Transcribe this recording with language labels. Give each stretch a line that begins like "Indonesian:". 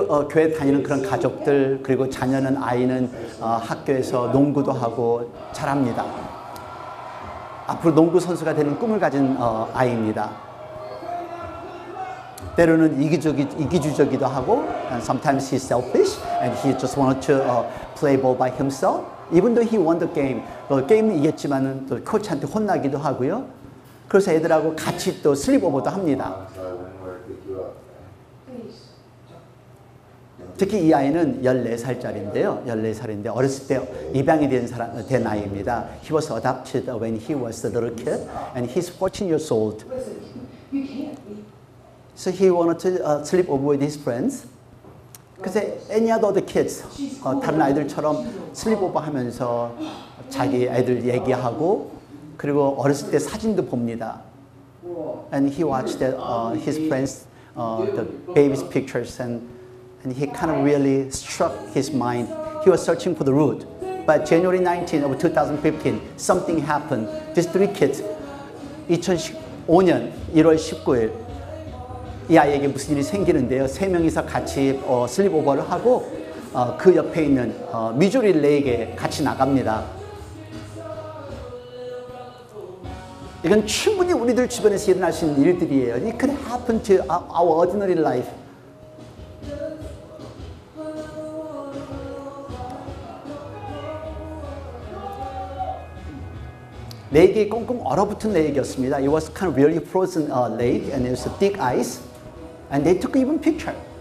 Korean: 교회 다니는 그런 가족들, 그리고 자녀는 아이는 학교에서 농구도 하고 잘합니다. 앞으로 농구 선수가 되는 꿈을 가진 아이입니다. 때로는 이기주적이기도 하고,
English: and sometimes he's selfish and he just wanted to play ball by himself. Even though he won the game,
Korean: 게임은 이겼지만은 또 코치한테 혼나기도 하고요. 그래서 애들하고 같이 또 슬립오버도 합니다. 특히 이 아이는 14살짜리인데요. 14살인데 어렸을 때 입양이 된 아이입니다.
English: He was adopted when he was a little kid, and he's 14 years old. So he wanted to sleep over with his friends.
Korean: 그래서
English: any other kids,
Korean: 다른 아이들처럼 sleep over 하면서 자기 애들 얘기하고, 그리고 어렸을 때 사진도 봅니다.
English: And he watched his friends, the baby's pictures, and he kind of really struck his mind. He was searching for the root. But January 19 of 2015, something happened. These three kids,
Korean: 2015년 1월 19일, 이 아이에게 무슨 일이 생기는데요. 세 명이서 같이 슬립오버를 하고 그 옆에 있는 미주리 릴레이에 같이 나갑니다. 이건 충분히 우리들 주변에서 일어날 수 있는 일들이에요.
English: It could happen to our ordinary life.
Korean: 레이크이 꽁꽁 얼어붙은 레이크였습니다.
English: It was kind of really frozen lake, and it was thick ice, and they took even picture.